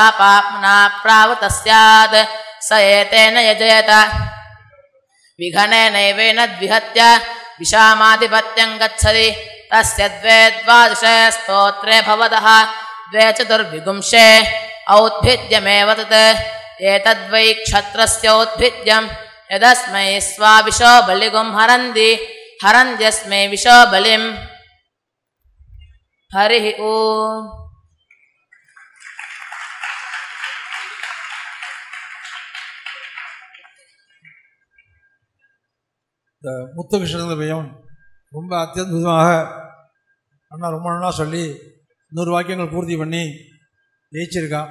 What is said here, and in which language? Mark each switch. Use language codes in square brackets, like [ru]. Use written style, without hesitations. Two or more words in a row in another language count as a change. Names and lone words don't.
[sa] पाप्मना प्रावतः स्यात् स एतेन यजयत विघनेनैवेन द्विहत्य विषामाधिपत्यं गच्छति तस्य द्वे द्वादशे स्तोत्रे भवतः द्वे चतुर्विगुंशे औद्भिद्यमेव तत् एतद्वै क्षत्रस्योद्भिद्यं यदस्मै स्वाविशो बलिगुं हरन्ति हरन्त्यस्मै विशो बलिं हरिः ओम्. [ta] இந்த முத்துகிருஷ்ணன் பையன் ரொம்ப அத்தியுதமாக அண்ணா ரொம்ப நல்லா சொல்லி 100 வாக்கியங்கள் பூர்த்தி பண்ணி ஜெயிச்சிருக்கான்.